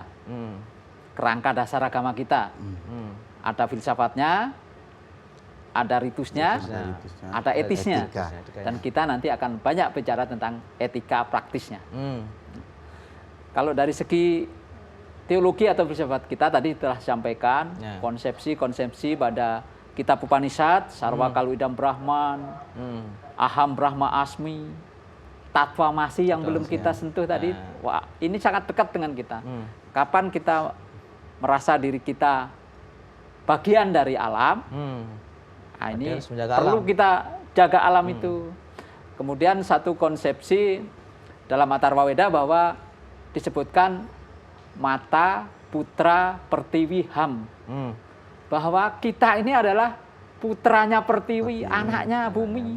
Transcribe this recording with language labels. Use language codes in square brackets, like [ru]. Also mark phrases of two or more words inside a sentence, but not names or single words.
[id] Kerangka dasar agama kita. Ada filsafatnya, ada ritusnya, ada etisnya. Dan kita nanti akan banyak bicara tentang etika praktisnya. Kalau dari segi teologi atau filsafat kita tadi telah sampaikan konsepsi-konsepsi pada kitab Upanishad, [sa] सर्वं खलु इदं ब्रह्म, अहं ब्रह्म अस्मि, [id] Tatwamasi yang belum kita sentuh tadi. Wah, ini sangat dekat dengan kita. Kapan kita merasa diri kita bagian dari alam, nah ini perlu kita jaga alam itu. Kemudian satu konsepsi dalam Atharva Weda bahwa disebutkan [sa] माता पुत्र पृथिवी हम्, [id] bahwa kita ini adalah putranya Pertiwi, anaknya bumi.